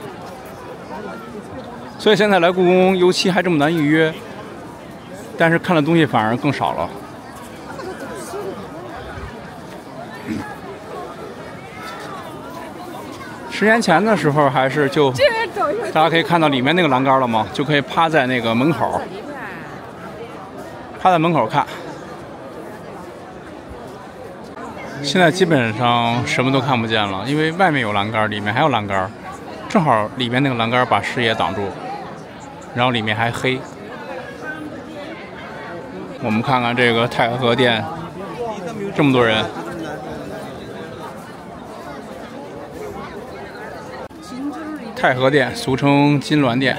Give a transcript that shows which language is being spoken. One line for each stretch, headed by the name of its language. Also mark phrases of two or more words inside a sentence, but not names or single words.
Chinese: 所以現在來故宮，尤其還這麼難預約，但是看的東西反而更少了。10年前的時候，還是就大家可以看到裡面那個欄杆了嗎？就可以趴在那個門口，趴在門口看。現在基本上什麼都看不見了，因為外面有欄杆，裡面還有欄杆，正好裡面那個欄杆把視野擋住，然後裡面還黑。我們看看這個太和殿，這麼多人。太和殿俗稱金鑾殿，